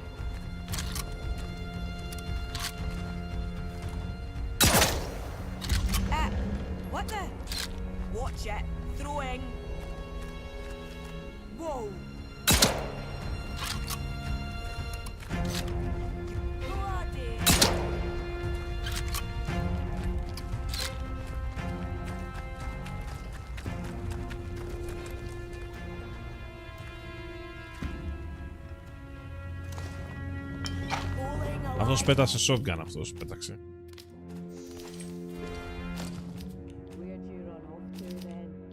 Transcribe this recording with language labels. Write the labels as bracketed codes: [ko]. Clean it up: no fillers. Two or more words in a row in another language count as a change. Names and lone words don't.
[en] What the? Watch it. Throwing. Whoa. Bloody. [el] Αυτός πέτασε shotgun, αυτός πέταξε. [en] Where'd you run off to then?